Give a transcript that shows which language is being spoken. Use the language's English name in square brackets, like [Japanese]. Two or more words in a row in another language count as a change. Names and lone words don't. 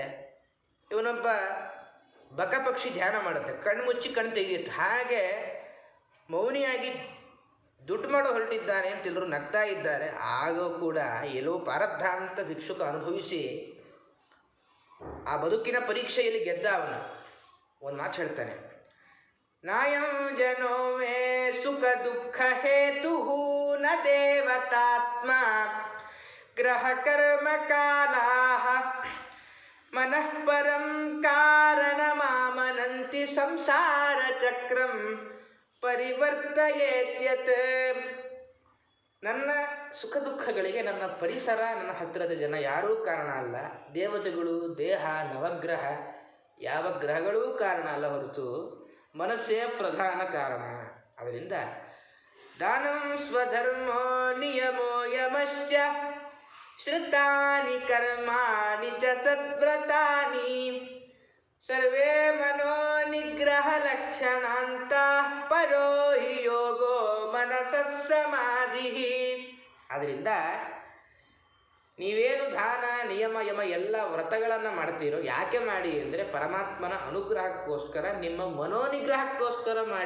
[Kannada] ಇವನೊಬ್ಬ ಬಕಪಕ್ಷಿ ಧ್ಯಾನ ಮಾಡುತ್ತೆ, ಕಣ್ಣು ಮುಚ್ಚಿ ಕಣ್ಣು ತೆಗೆಯುತ್ತೆ, ಹಾಗೆ ಮೌನಿಯಾಗಿ ದುಡ್ಡು ಮಾಡೋ ಹೊರಟಿದ್ದಾನೆ ಅಂತೆಲ್ಲರೂ ನಗ್ತಾ ಇದ್ದಾರೆ. ಆಗ ಕೂಡ ಎಲ್ಲೋ ಪ್ರಾರಬ್ಧ ಅಂತ ಭಿಕ್ಷುಕ ಅನುಭವಿಸಿ ಆ ಬದುಕಿನ ಪರೀಕ್ಷೆಯಲ್ಲಿ ಗೆದ್ದ ಅವನು ಒಂದು ಮಾತು ಹೇಳ್ತಾನೆ, [Sanskrit] ನಾಯಂ ಜನೋ ಮೇ ಸುಖ ದುಃಖ ಹೇತು ನ ದೇವತಾತ್ಮ ಗ್ರಹ ಕರ್ಮ ಕಾಲಾಹ ಮನಃ ಪರಂ ಕಾರಣ ಮಾಮನಂತಿ ಸಂಸಾರ ಚಕ್ರಂ ಪರಿವರ್ತಯೇತ್ಯತ್. [Kannada] ನನ್ನ ಸುಖ ದುಃಖಗಳಿಗೆ ನನ್ನ ಪರಿಸರ, ನನ್ನ ಹತ್ತಿರದ ಜನ ಯಾರೂ ಕಾರಣ ಅಲ್ಲ. ದೇವತೆಗಳು, ದೇಹ, ನವಗ್ರಹ, ಯಾವ ಗ್ರಹಗಳೂ ಕಾರಣ ಅಲ್ಲ ಹೊರತು ಮನಸ್ಸೇ ಪ್ರಧಾನ ಕಾರಣ. [Sanskrit] ಅದರಿಂದ ದಾನಂ ಸ್ವಧರ್ಮೋ ನಿಯಮೋ ಯಮಶ್ಚ ಶ್ರುತಾನಿ ಕರ್ಮಾಣಿ ಚ ಸದ್ವ್ರತಾನಿ ಸರ್ವೇ ಮನೋ ನಿಗ್ರಹ ಲಕ್ಷಣಾಂತ ಪರೋ ಹಿ ಯೋಗೋ ಮನಸಃ ಸಮಾಧಿ. [Kannada] ಆದ್ದರಿಂದ ನೀವೇನು ದಾನ, ನಿಯಮ, ಯಮ ಎಲ್ಲ ವ್ರತಗಳನ್ನು ಮಾಡ್ತೀರೋ ಯಾಕೆ ಮಾಡಿ ಅಂದರೆ ಪರಮಾತ್ಮನ ಅನುಗ್ರಹಕ್ಕೋಸ್ಕರ, ನಿಮ್ಮ ಮನೋನಿಗ್ರಹಕ್ಕೋಸ್ಕರ ಮಾಡಿ.